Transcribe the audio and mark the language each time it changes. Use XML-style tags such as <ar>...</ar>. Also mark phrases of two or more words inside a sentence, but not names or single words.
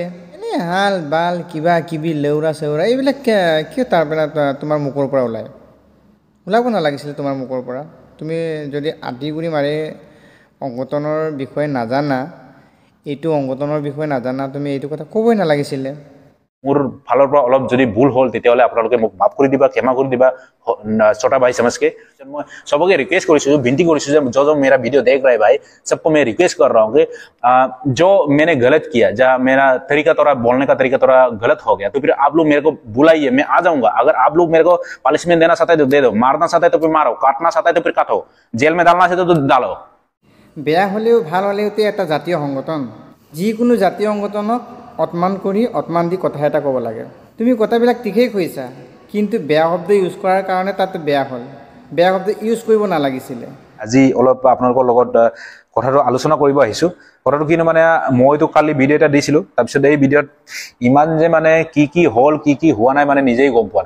<as>এনেই হাল বাল কিবা কিবি লেউৰা চেউৰা এইবিলাক কিয় তাৰপৰা তোমাৰ মুখৰ পৰা ওলাব নালাগিছিলে তোমাৰ মুখৰ পৰা। তুমি যদি আদিগুৰি মাৰি সংগঠনৰ বিষয়ে নাজানা, এইটো সংগঠনৰ বিষয়ে নাজানা, তুমি এইটো কথা ক'বই নালাগিছিলে। মোৰ ফালৰ পৰা অলপ যদি ভুল হ'ল তেতিয়াহ'লে আপোনালোকে মোক মাফ কৰি দিবা, ক্ষমা কৰি দিবা,</as> <hi>छोटा भाई समझ के। मैं सबको रिक्वेस्ट करूँ, विनती करूँ, जो मेरा वीडियो देख रहे भाई सबको मैं रिक्वेस्ट कर रहा हूँ कि जो मैंने गलत किया, जहाँ मेरा तरीका थोड़ा बोलने का तरीका थोड़ा गलत हो गया, तो फिर आप लोग मेरे को बुलाइए, मैं आ जाऊंगा। अगर आप लोग मेरे को पनिशमेंट देना चाहते हैं तो दे दो, मारना चाहते हैं तो फिर मारो, काटना चाहते हैं तो फिर काटो, जेल में डालना चाहते तो डालो।</hi> <as>বেয়া হ'লেও ভাল হ'লেওতো এটা জাতীয় সংগঠন, যিকোনো জাতীয় সংগঠনক অপমান কৰি অপমান দি কথা এটা ক'ব লাগে। তুমি কথাবিলাক ঠিকেই কৈছা, কিন্তু বেয়া শব্দ ইউজ কৰাৰ কাৰণে তাত বেয়া হ'ল। বেয়া শব্দ ইউজ কৰিব নালাগিছিলে। আজি অলপ আপোনালোকৰ লগত কথাটো আলোচনা কৰিব আহিছোঁ। কথাটো কিনো মানে, মইতো কালি ভিডিঅ' এটা দিছিলোঁ, তাৰপিছত এই ভিডিঅ'ত ইমান যে মানে কি হ'ল কি হোৱা নাই মানে নিজেই গম পোৱা নাই।</as>